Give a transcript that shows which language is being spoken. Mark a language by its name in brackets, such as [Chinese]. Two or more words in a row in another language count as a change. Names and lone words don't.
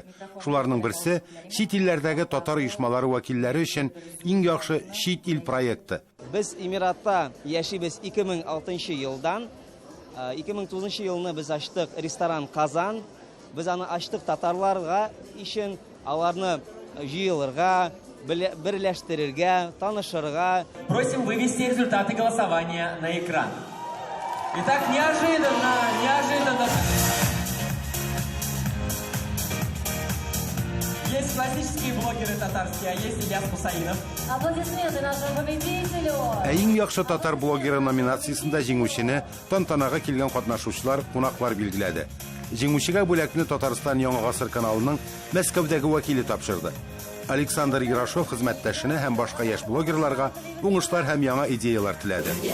[Tatar] Шуларның берсе чит илләрдәге татар оешмалары вәкилләре өчен иң яхшы чит ил проекты. Без Эмиратта яшибез 2006 елдан. 2009 елны без ачтык ресторан Казан. Без аны ачтык татарларга өчен, аларны җыелырга, берләштерергә, танышырга. [Russian] Просим вывести результаты голосования на экран. Итак, неожиданно. Есть классические блогеры татарские, а есть Ильяс Хусаинов. Аплодисменты нашему победителю. [Tatar] Иң яхшы татар блогеры номинациясында җиңүчене тантанага килгән катнашучылар, кунаклар билгеләде. Җиңүчегә бүләкне Татарстан Яңа гасыр каналының Мәскәүдәге вәкиле тапшырды. Александр Ярошов хезмәттәшенә һәм башка яшь блогерларга уңышлар һәм яңа идеялар теләде.